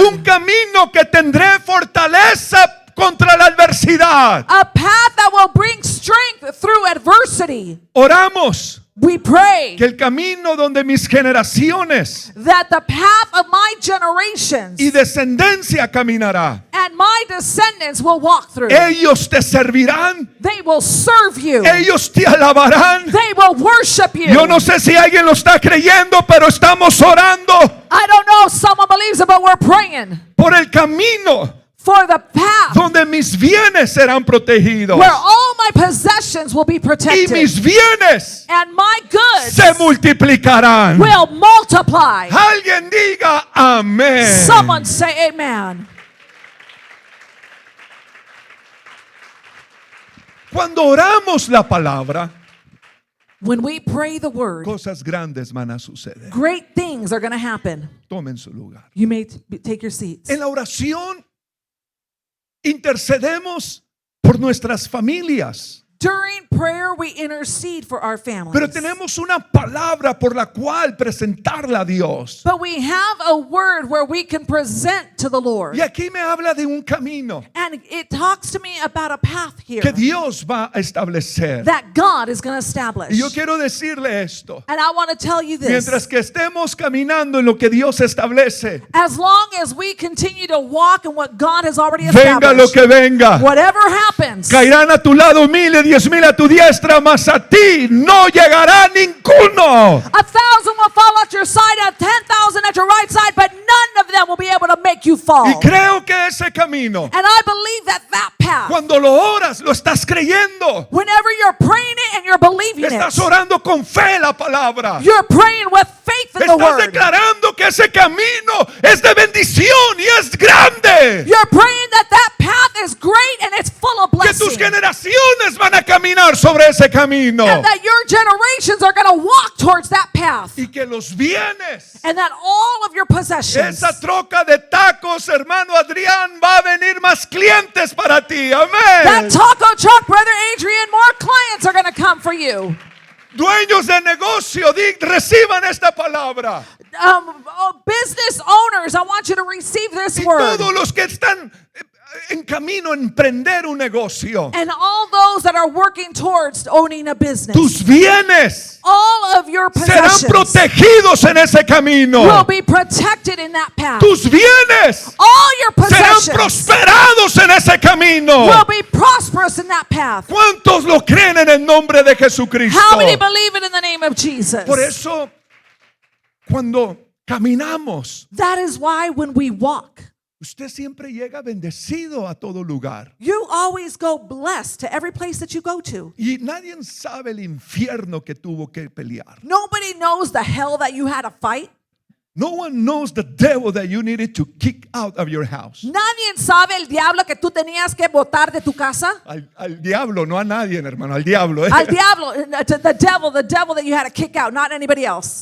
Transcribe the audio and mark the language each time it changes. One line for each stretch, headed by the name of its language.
Spanish: Un camino que tendré fortaleza contra la adversidad.
English: A path that will bring strength through adversity.
Spanish: Oramos
English: We pray
Spanish: que el camino donde mis generaciones
English: that the path of my generations
Spanish: y descendencia caminará.
English: and my descendants will walk through.
Spanish: Ellos te servirán.
English: They will serve you.
Spanish: Ellos te alabarán.
English: They will worship you.
Spanish: Yo no sé si alguien lo está creyendo, pero estamos orando
English: I don't know if someone believes it, but we're praying
Spanish: por el camino
English: for the path
Spanish: donde mis bienes serán protegidos
English: where all my possessions will be
Spanish: y
English: protected
Spanish: mis bienes
English: and my goods
Spanish: se multiplicarán.
English: will multiply.
Spanish: Alguien diga amén.
English: Someone say amen.
Spanish: Cuando oramos la palabra,
English: When we pray the word,
Spanish: cosas grandes van a suceder.
English: great things are going to happen.
Spanish: Tomen su lugar.
English: You may take your seats.
Spanish: En la oración intercedemos por nuestras familias,
English: During prayer, we intercede for our families.
Spanish: pero tenemos una palabra por la cual presentarla a Dios.
English: But we have a word where we can present to the Lord.
Spanish: Y aquí me habla de un camino
English: And it talks to me about a path here
Spanish: que Dios va a establecer.
English: that God is going to establish.
Spanish: Y yo quiero decirle esto.
English: And I want to tell you this.
Spanish: Mientras que estemos caminando en lo que Dios establece,
English: As long as we continue to walk in what God has already
Spanish: venga lo
English: established,
Spanish: que venga,
English: whatever happens,
Spanish: caerán a tu lado 1,000 y 10,000 a tu diestra, mas a ti no llegará ninguno.
English: 1,000 will fall at your side and 10,000 at your right side, but none of them will be able to make you fall.
Spanish: Y creo que ese camino,
English: And I believe that that path,
Spanish: cuando lo oras, lo estás creyendo.
English: whenever you're praying it and you're believing
Spanish: Estás
English: it,
Spanish: orando con fe la palabra.
English: you're praying with faith in the
Spanish: Estás
English: word.
Spanish: declarando que ese camino es de bendición y es grande.
English: You're praying that that path is great and it's full of
Spanish: Que tus generaciones van a caminar sobre ese camino.
English: And that your generations are going to walk towards that path.
Spanish: Y que los bienes,
English: And that all of your possessions,
Spanish: esa troca de tacos, hermano Adrián, va a venir más clientes para ti.
English: that
Spanish: Amén.
English: taco truck, Brother Adrian, more clients are going to come for you.
Spanish: Dueños de negocio, reciban esta palabra.
English: Business owners, I want you to receive this
Spanish: Y
English: word.
Spanish: todos los que están en camino a emprender un negocio,
English: And all those that are working towards owning a business,
Spanish: tus bienes
English: all of your
Spanish: serán
English: possessions
Spanish: protegidos en ese camino.
English: will be protected in that path.
Spanish: Tus bienes
English: All your
Spanish: serán
English: possessions
Spanish: prosperados en ese camino.
English: will be prosperous in that path.
Spanish: ¿Cuántos lo creen en el nombre de Jesucristo?
English: How many believe it in the name of Jesus?
Spanish: Por eso, cuando caminamos,
English: That is why when we walk,
Spanish: usted siempre llega bendecido a todo lugar.
English: you always go blessed to every place that you go to.
Spanish: Y nadie sabe el infierno que tuvo que pelear.
English: Nobody knows the hell that you had to fight. No one knows the devil that you needed to kick out of your house.
Spanish: Nadie sabe el diablo que tú tenías que botar de tu casa. Al diablo, no a nadie, hermano, al diablo. Al diablo,
English: to the devil that you had to kick out, not anybody else.